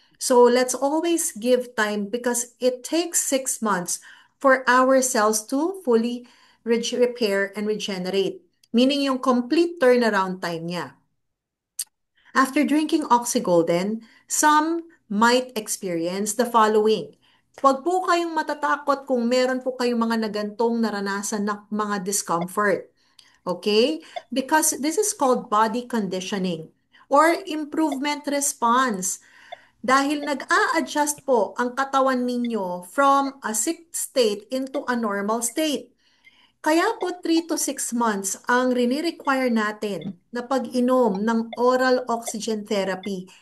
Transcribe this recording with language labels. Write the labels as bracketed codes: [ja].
[en] So let's always give time because it takes 6 months for our cells to fully repair and regenerate. [tl] Meaning yung [en] complete turnaround time [tl] niya. [en] After drinking Oxygolden, some might experience the following. [tl] Huwag po kayong matatakot kung meron po kayong mga nagantong naranasan na mga [en] discomfort. Okay? Because this is called body conditioning or improvement response. [tl] Dahil nag-a-adjust po ang katawan ninyo [en] from a sick state into a normal state. [tl] Kaya po 3 to 6 months ang rini-require natin na pag-inom ng [en] oral oxygen therapy.